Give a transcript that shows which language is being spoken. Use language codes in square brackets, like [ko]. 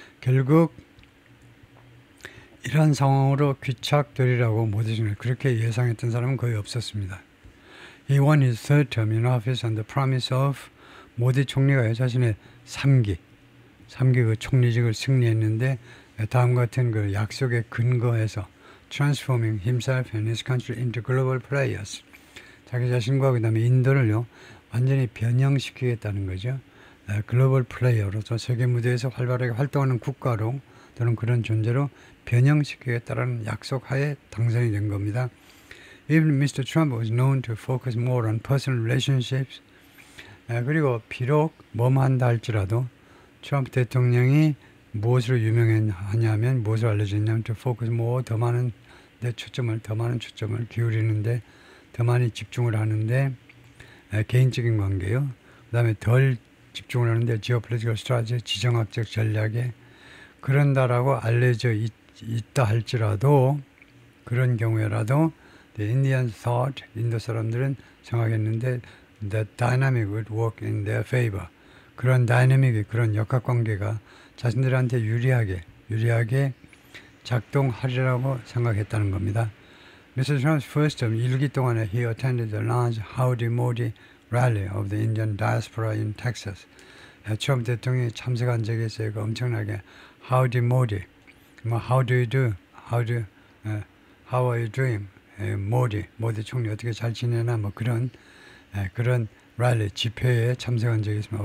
[ko] 결국 이런 상황으로 귀착되리라고 모디 총리 그렇게 예상했던 사람은 거의 없었습니다. [en] He won his third term in office on the promise of [ko] 모디 총리가 자신의 3기 그 총리직을 승리했는데 다음과 같은 그 약속에 근거해서 [en] transforming himself and his country into global players. [ko] 자기 자신과 그 다음에 인도를요 완전히 변형시키겠다는 거죠. 글로벌 플레이어로서 세계 무대에서 활발하게 활동하는 국가로 또는 그런 존재로 변형시키겠다는 약속하에 당선이 된 겁니다. [en] Even Mr. Trump was known to focus more on personal relationships. [ko] 그리고 비록 뭐만 한다 할지라도 트럼프 대통령이 무엇으로 유명하냐면 무엇을 알려졌냐면 [en] to focus more [ko] 더 많은 초점을 기울이는데 더 많이 집중을 하는데 개인적인 관계요. 그 다음에 덜 집중을 하는데 [en] geopolitical strategy, [ko] 지정학적 전략에 그런다라고 알려져 있다 할지라도 그런 경우에라도 [en] the Indians thought [ko] 인도 사람들은 생각했는데 [en] the dynamic would work in their favor. [ko] 그런 다이내믹이 그런 역학관계가 자신들한테 유리하게 작동하리라고 생각했다는 겁니다. [en] Mr. Trump's first term, [ko] 1기 동안에 [en] he attended the large Howdy Modi rally of the Indian diaspora in Texas. [ko] 트럼프 대통령이 참석한 적이 있어요. 그 엄청나게 [en] Howdy Modi, 뭐 How do you do? How are you doing? [ko] 모디 총리 어떻게 잘 지내나 뭐 그런 랠리 집회에 참석한 적이 있습니다.